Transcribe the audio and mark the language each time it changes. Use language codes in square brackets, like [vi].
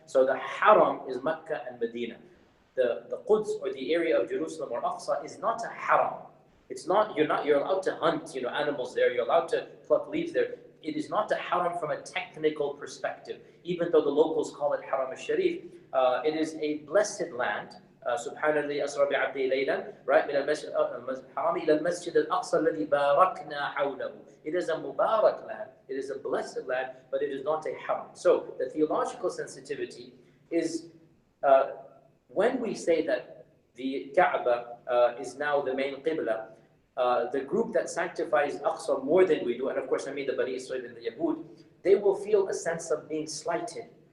[en] So the haram is Mecca and Medina. The Quds, or the area of Jerusalem or Aqsa, is not a haram. It's not, you're allowed to hunt, animals there, you're allowed to pluck leaves there. It is not a haram from a technical perspective. Even though the locals call it Haram al-Sharif, it is a blessed land. [ar] سبحان الذي أسرى بعبده ليلا, right, من المسجد الحرام إلى المسجد الأقصى الذي باركنا حوله. [en] It is a Mubarak land, it is a blessed land, but it is not a haram. So the theological sensitivity is when we say that the Kaaba is now the main Qibla, the group that sanctifies Aqsa more than we do, and of course I mean the Bani Israel and the Yahud, they will feel a sense of being slighted.